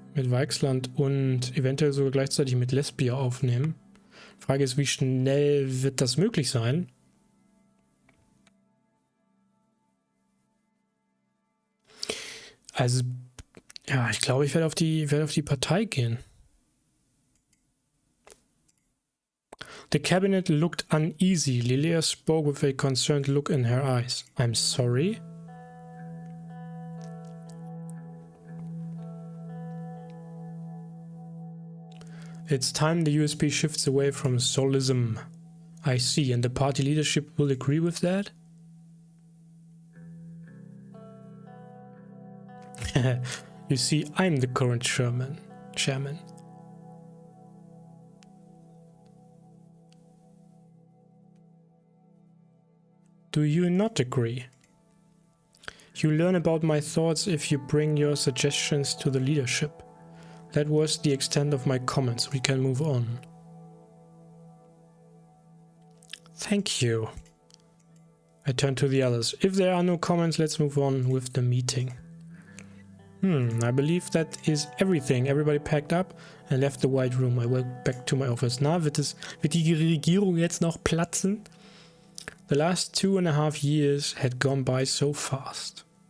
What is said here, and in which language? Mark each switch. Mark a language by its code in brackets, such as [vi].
[de] Mit Weichsland und eventuell sogar gleichzeitig mit Lesbia aufnehmen. Frage ist, wie schnell wird das möglich sein? Also, ja, ich glaube, ich werde auf die Partei gehen. [en] The cabinet looked uneasy. Lilea spoke with a concerned look in her eyes. I'm sorry. It's time the USP shifts away from Solism. I see, and the party leadership will agree with that? You see, I'm the current chairman. Do you not agree? You learn about my thoughts if you bring your suggestions to the leadership. That was the extent of my comments. We can move on. Thank you. I turn to the others. If there are no comments, let's move on with the meeting. I believe that is everything. Everybody packed up and left the white room. I went back to my office. [de] Na, wird die Regierung jetzt noch platzen? [en] The last 2.5 years had gone by so fast.